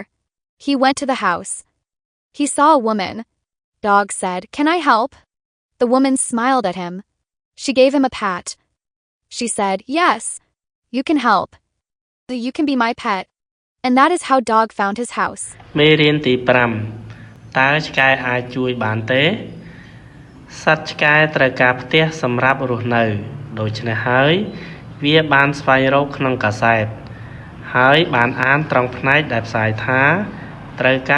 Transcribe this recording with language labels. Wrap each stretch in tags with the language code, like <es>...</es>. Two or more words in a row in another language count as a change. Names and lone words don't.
<en>He went to the house. He saw a woman. Dog said, can I help? The woman smiled at him. She gave him a pat. She said, yes, you can help. You can be my pet. And that is how Dog found his house.</en> <km>មេរៀនទី5តើឆ្កែអាចជួយបានទេសត្វឆ្កែត្រូវការផ្ទះសម្រាប់រស់នៅដូច្នេះហើយវាបានស្វែងរកក្នុងកាសែតហើយបានអានត្រង់ផ្នែកដែលផ្សាយថាត្រូវការ</km>